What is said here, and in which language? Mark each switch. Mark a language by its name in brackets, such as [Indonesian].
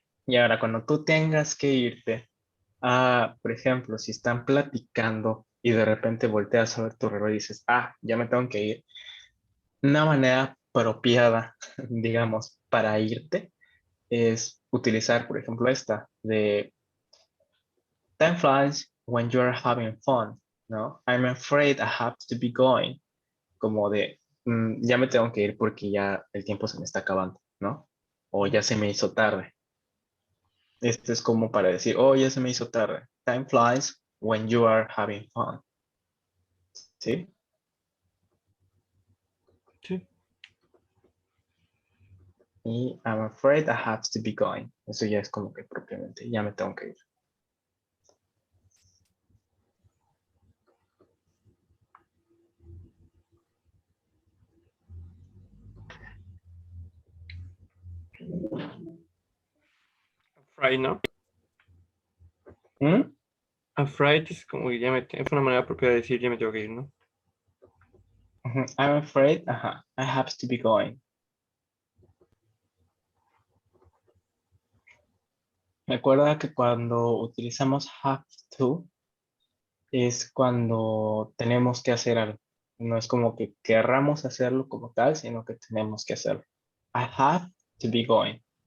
[Spanish] Y ahora cuando tú tengas que irte a, por ejemplo, si están platicando y de repente volteas a ver tu reloj y dices, ah, ya me tengo que ir. Una manera apropiada, digamos, para irte es utilizar, por ejemplo, esta de [English] time flies when you're having fun, [Spanish] ¿no? [English] I'm afraid I have to be going. [Spanish] Como de, ya me tengo que ir porque ya el tiempo se me está acabando, ¿no? O ya se me hizo tarde. Este es como para decir, oh, ya se me hizo tarde. [English] Time flies when you are having fun, [Spanish] ¿sí? Sí. [English] Y I'm afraid I have to be going. [Spanish] Eso ya es como que propiamente, ya me tengo que ir. Afraid, ¿no? ¿Mm? Afraid es como que es una manera propia de decir ya me tengo que ir, ¿no? Ujú. [English] I'm afraid, ajá, I have to be going. [Spanish] Recuerda que cuando utilizamos have to es cuando tenemos que hacer algo. No es como que querramos hacerlo como tal, sino que tenemos que hacerlo. [English] I have to be going.